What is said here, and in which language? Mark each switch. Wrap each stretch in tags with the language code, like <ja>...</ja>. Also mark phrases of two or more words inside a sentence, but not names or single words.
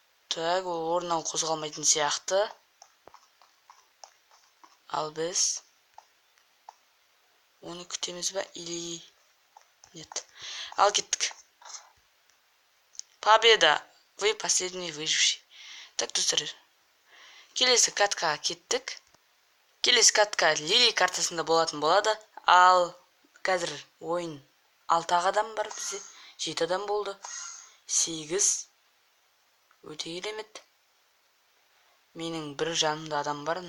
<kk>Так, ол орнынан қозғалмайтын сияқты. Ал біз оны күтеміз ба</kk> <ru>или нет?</ru> <kk>Ал кеттік.</kk> <ru>Победа! Вы последний выживший. Так,</ru> <kk>достар. Келесі катқа кеттік. Келесі катқа Лили картасында болатын болады. Ал қазір ойын 6 адам бар бізде. 7 адам болды. 8. Өте керемет. Менің бір жанымда адам бар.</kk>